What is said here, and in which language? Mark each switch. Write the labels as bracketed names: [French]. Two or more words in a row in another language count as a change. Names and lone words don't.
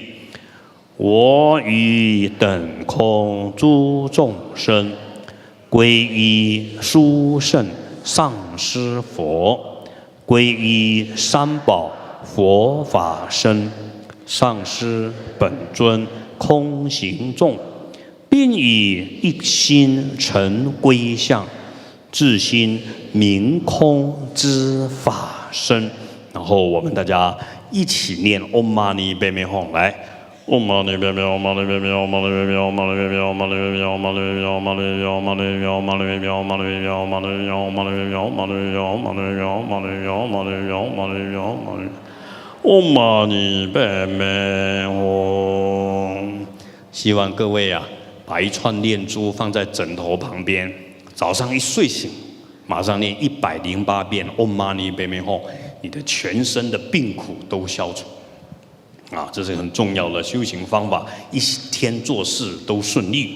[Chinese] 我与等空诸众生，皈依殊胜上师佛，皈依三宝佛法身，上师本尊空行众，并以一心成归向，自心明空之法身。然后我们大家一起念 [Sanskrit] ॐ मणि पद्मे हूँ 来。 ॐ मणि पद्मे हूँ, मणि पद्मे हूँ, मणि पद्मे हूँ, मणि पद्मे हूँ, मणि पद्मे हूँ, मणि पद्मे हूँ, मणि पद्मे हूँ, मणि पद्मे हूँ, मणि पद्मे हूँ, मणि पद्मे हूँ, मणि पद्मे हूँ, मणि पद्मे हूँ, मणि पद्मे हूँ, मणि पद्मे हूँ, मणि पद्मे हूँ, मणि पद्मे हूँ, मणि पद्मे हूँ, मणि ॐ मणि पद्मे हूँ. [Chinese] 希望各位把一串念珠放在枕头旁边，早上一睡醒，马上念108遍 [Sanskrit] ॐ मणि पद्मे हूँ, [Chinese] 你的全身的病苦都消除。这是很重要的修行方法，一天做事都顺利。